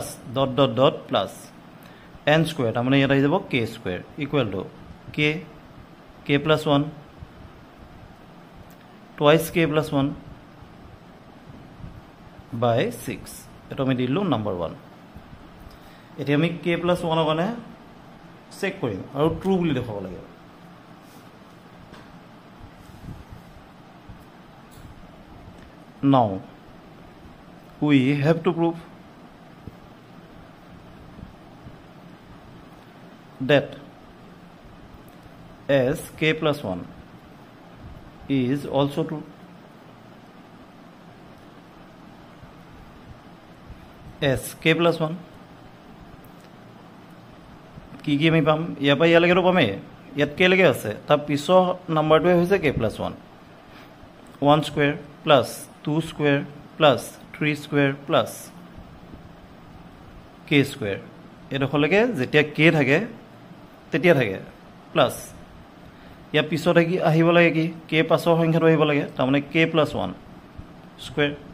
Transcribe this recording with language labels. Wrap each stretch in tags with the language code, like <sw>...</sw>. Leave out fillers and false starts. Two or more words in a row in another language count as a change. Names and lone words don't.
<as>plus n² তাৰমানে ইয়াত আহি যাব k²</as> <en>equal to k + 1 twice k + 1 by 6</en> <as>এটো আমি দিলু নাম্বাৰ 1 এতিয়া আমি k + 1 কাৰণে চেক কৰিম আৰু ট্ৰু বুলি দেখাব লাগে</as> <en>now we have to prove that s k + 1 is also true</en> <as>s k + 1 কি আমি পাম ইয়াৰ পৰা ইয়ালৈকে পামে ইয়াত কে লৈকে আছে তাৰ পিছৰ নাম্বাৰটোৱে হৈছে</as> <en>k plus 1 1 square plus 2 square plus 3 square plus k square</en> <as>এইডোখৰলৈকে যেতিয়া কে থাকে তেতিয়া থাকে প্লাছ ইয়াৰ পিছত আহিব লাগে কি কে পাছৰ সংখ্যাটো আহিব লাগে তাৰমানে</as> <en>k plus 1 square</en>